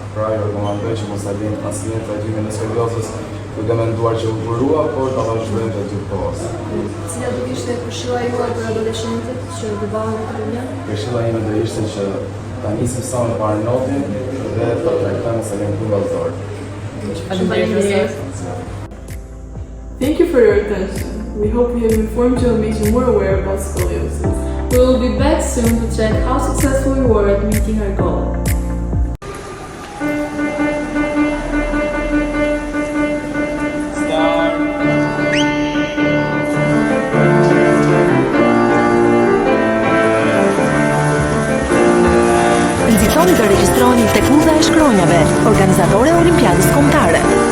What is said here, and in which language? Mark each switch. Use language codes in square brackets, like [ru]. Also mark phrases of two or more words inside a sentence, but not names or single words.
[sq] Pra ju rekomandoj që mos ta lini asnjë trajtimin e skoliozës duke menduar që u burua, por ta vazhdojmë të gjithë kohës. Cila do të ishte këshilla juaj për adoleshentët që debahen me këtë problem? Këshilla ime do ishte që ta nisim sa më parë notin dhe ta trajtojmë se jemi këtu vallëzor. [en] Thank you for your attention. We hope we have informed you and made you more aware about scoliosis. We will be back soon to check how successful we were at meeting our goal. [sq] Nxitoni të regjistroni tek Udha e Shkronjave, organizatore e Olimpiadës Kombëtare.